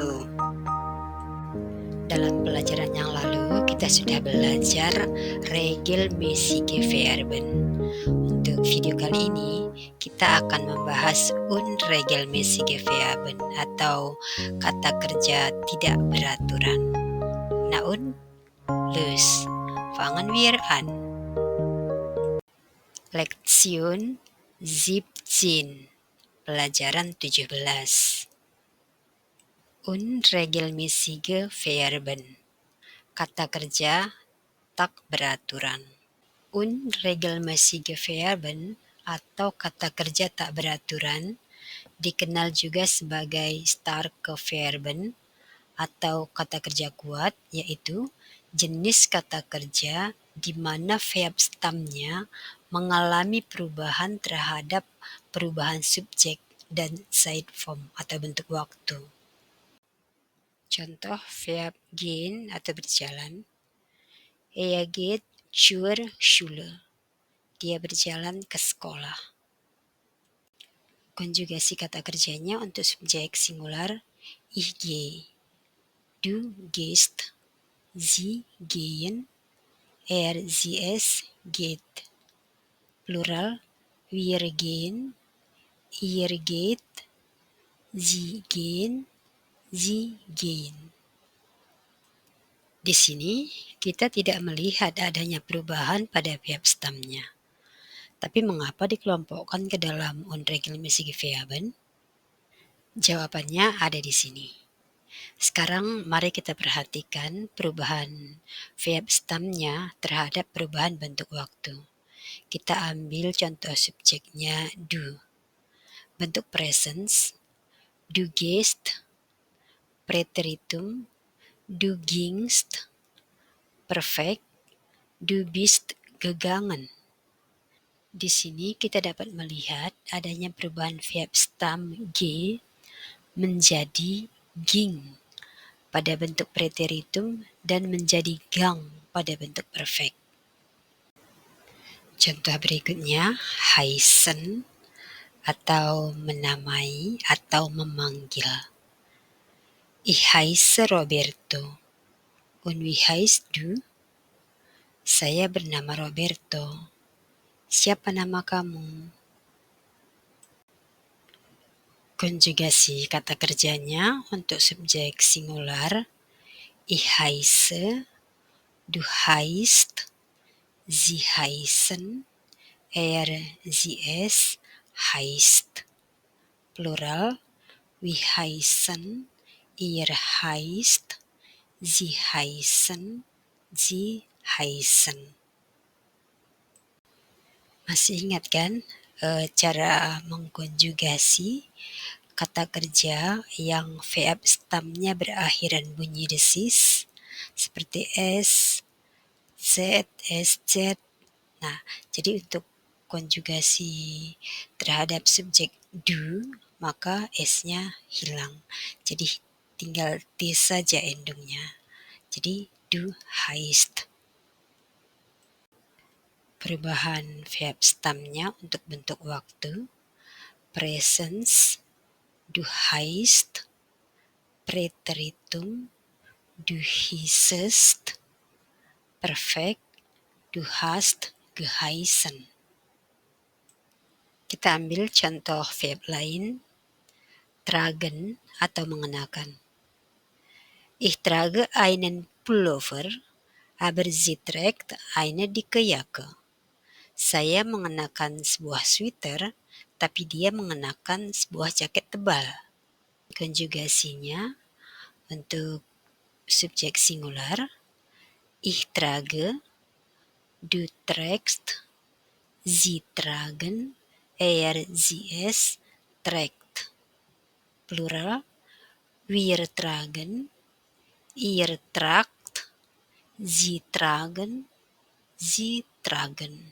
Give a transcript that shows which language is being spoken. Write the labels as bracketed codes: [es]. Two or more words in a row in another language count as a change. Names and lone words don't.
[id] Dalam pelajaran yang lalu, kita sudah belajar [de] regelmäßige Verben. [id] Untuk video kali ini, kita akan membahas [de] unregelmäßige Verben [id] atau kata kerja tidak beraturan. [de] Na und, los, fangen wir an. Lektion 17, [id] pelajaran 17. [de] Unregelmäßige Verben, [id] kata kerja tak beraturan. [de] Unregelmäßige Verben [id] atau kata kerja tak beraturan dikenal juga sebagai [de] starke Verben [id] atau kata kerja kuat, yaitu jenis kata kerja di mana verb stamnya mengalami perubahan terhadap perubahan subjek dan [en] side form [id] atau bentuk waktu. Contoh verb gehen atau berjalan. [de] Er geht zur Schule. [id] Dia berjalan ke sekolah. Konjugasi kata kerjanya untuk subjek singular [de] ich gehe. Du gehst, sie gehen, er, sie, es geht. Plural, wir gehen, ihr geht, sie gehen, sie gehen. [id] Di sini kita tidak melihat adanya perubahan pada verb stamnya. Tapi mengapa dikelompokkan ke dalam [de] unregelmäßige Verben? [id] Jawabannya ada di sini. Sekarang mari kita perhatikan perubahan verb stamnya terhadap perubahan bentuk waktu. Kita ambil contoh subjeknya du. Bentuk presens, [de] du gehst, Präteritum, du gingst, perfect, du bist gegangen. [id] Di sini kita dapat melihat adanya perubahan verb stam ge menjadi ging pada bentuk preteritum dan menjadi gang pada bentuk perfect. Contoh berikutnya, heißen atau menamai atau memanggil. [de] Ich heiße Roberto. Und wie heißt du? [id] Saya bernama Roberto. Siapa nama kamu? Konjugasi kata kerjanya untuk subjek singular [de] ich heiße, du heißt, sie heißen, er, sie, es heißt. Plural, wir heißen, ihr heißt, sie heißen, sie heißen. [id] Masih ingat kan cara mengkonjugasi kata kerja yang verb stamnya berakhiran bunyi desis seperti s, z, sz. Nah, jadi untuk konjugasi terhadap subjek du, maka s-nya hilang. Jadi tinggal t saja endungnya. [de] Jadi du heißt. [id] Perubahan verb stamnya untuk bentuk waktu. [de] Presens, du heißt, Präteritum, du hießest, perfekt, du hast geheißen. [id] Kita ambil contoh verb lain, tragen atau mengenakan. [de] Ich trage einen Pullover, aber sie trägt eine dicke Jacke. [id] Saya mengenakan sebuah sweater, tapi dia mengenakan sebuah jaket tebal. Konjugasinya untuk subjek singular, [de] ich trage, du trägst, sie tragen, er, sie, es trägt. Plural, wir tragen, ihr tragt, sie tragen, sie tragen.